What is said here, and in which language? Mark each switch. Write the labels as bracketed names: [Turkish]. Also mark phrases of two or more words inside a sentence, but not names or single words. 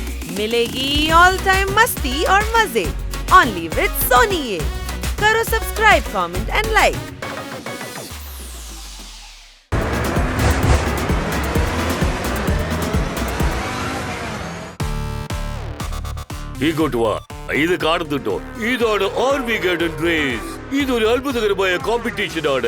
[Hindi] मिलेगी [English] all time [Hindi] मस्ती और मजे [English] only with [Hindi] सोनी। ये करो [English] subscribe, comment and like. [Malayalam] ഇങ്ങോട്ട് വാ, ഇത് കാണുന്നുണ്ടോ? ഇതാണ് ആർമിഗേഡൻ റേസ്. ഇതൊരു അത്ഭുതകരമായ കോമ്പറ്റീഷൻ ആണ്.